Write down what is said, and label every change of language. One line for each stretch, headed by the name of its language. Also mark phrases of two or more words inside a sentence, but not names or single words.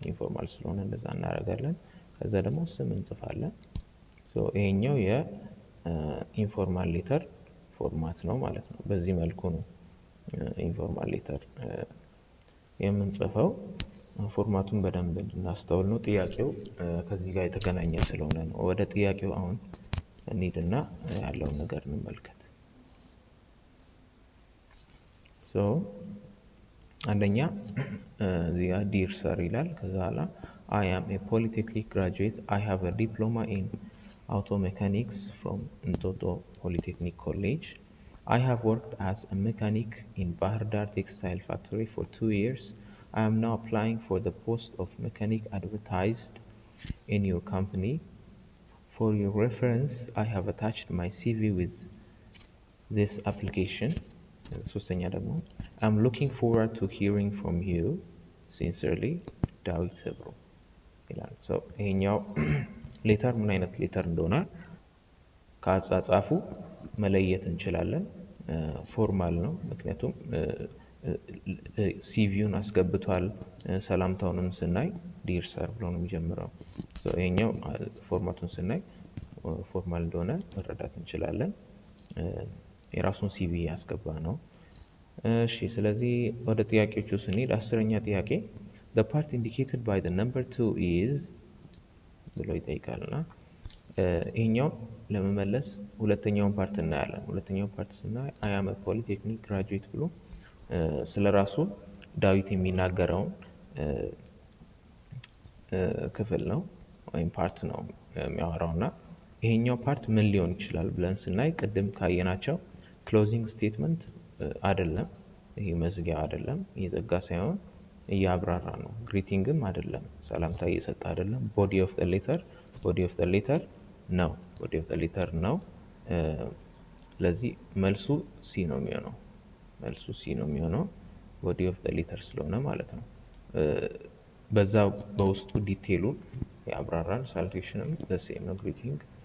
Amharic: ኢንፎርማል ስለሆነ እንደዛ እናደርጋለን። ከዛ ደግሞ ስም እንጽፋለን። ይሄኛው የኢንፎርማል ሌተር ፎርማት ነው ማለት ነው። በዚህ መልኩ ነው ኢንፎርማል ሌተር የምንጽፈው። ፎርማቱን በደንብ እንድናስተውል ነው። ጥያቄው ከዚህ ጋር የተገናኘ ስለሆነ ነው። ወደ ጥያቄው አሁን እንሂድና ያለውን ነገር እንመልከት። አንደኛ እዚህ ጋር
English: Dear Sir
Amharic: ይላል። ከዛ በኋላ
English: I am a polytechnic graduate. I have a diploma in auto mechanics from Entoto Polytechnic College. I have worked as a mechanic in Bahar Dar Textile Factory for 2 years. I am now applying for the post of mechanic advertised in your company. For your reference, I have attached my CV with this application.
Amharic: ሶስተኛ ደግሞ
English: I'm looking forward to hearing from you. Sincerely,
Amharic: ዳዊት ህብሩ ይላል። ይሄኛው ሌተር ምን አይነት ሌተር እንደሆነ ከአጻጻፉ መለየት እንችላለን። ፎርማል ነው፣ ምክንያቱም ሲቪውን አስገብቷል። ሰላምታውንም ስናይ
English: Dear Sir
Amharic: ብሎ ነው የሚጀምረው። ይሄኛው ፎርማቱን ስናይ ፎርማል እንደሆነ መረዳት እንችላለን። የራሱን ሲቪ ያስገባ ነው። እሺ፣ ስለዚህ ወደ ጥያቄዎቹ ስንሄድ 10ኛ ጥያቄ
English: the part indicated by the number 2 is
Amharic: ብሎ ይጠይቃልና ይሄኛው ለመመለስ ሁለተኛውን ፓርት እናያለን። ሁለተኛውን ፓርት ስናይ
English: I am a polytechnic graduate
Amharic: ብሎ ስለራሱ ዳዊት የሚናገረውን ክፍል ነው ወይም ፓርት ነው የሚያወራውና ይሄኛው ፓርት ምን ሊሆን ይችላል ብለን ስናይ ቅድም ካየናቸው ክሎዚንግ ስቴትመንት አይደለም፣ ይሄ መዝጊያ አይደለም፣ እየዘጋ ሳይሆን እያብራራ ነው። ግሪቲንግም አይደለም፣ ሰላምታ እየሰጠ አይደለም።
English: body of the letter
Amharic: ነው፣
English: body of the letter
Amharic: ነው። ስለዚህ መልሱ ሲ ነው የሚሆነው፣ መልሱ ሲ ነው የሚሆነው
English: body of the letter
Amharic: ስለሆነ ማለት ነው። በዛ በውስጡ ዲቴሉን ያብራራል። ሳሉቴሽንም
English: the same
Amharic: ነው ግሪቲንግ።